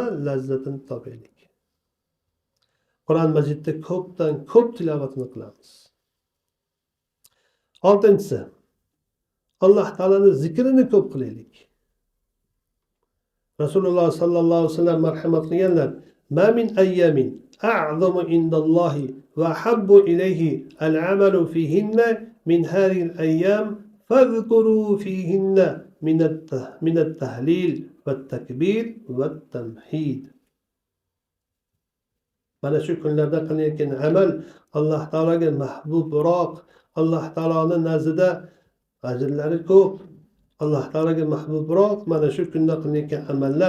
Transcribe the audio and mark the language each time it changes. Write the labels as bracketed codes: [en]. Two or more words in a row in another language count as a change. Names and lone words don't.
[uz] Lazzatini topaylik. Qur'on majidda ko'pdan ko'p tilovatini qilamiz. 6-si, Alloh taoloning zikrini ko'p qilaylik. Rasululloh [ar] صلى الله عليه وسلم [uz] marhamat qilganlar: [ar] "ما من أيام أعظم عند الله وأحب إليه العمل فيهن من هذه الأيام فاذكروا فيهن من التهليل والتكبير والتحميد." [uz] Mana shu kunlarda qilinayotgan amal Alloh taolaga mahbubroq, Alloh taoloning nazdida ajrlari ko'p. Alloh taolaga mahbubroq mana shu kunda qilinayotgan amallar.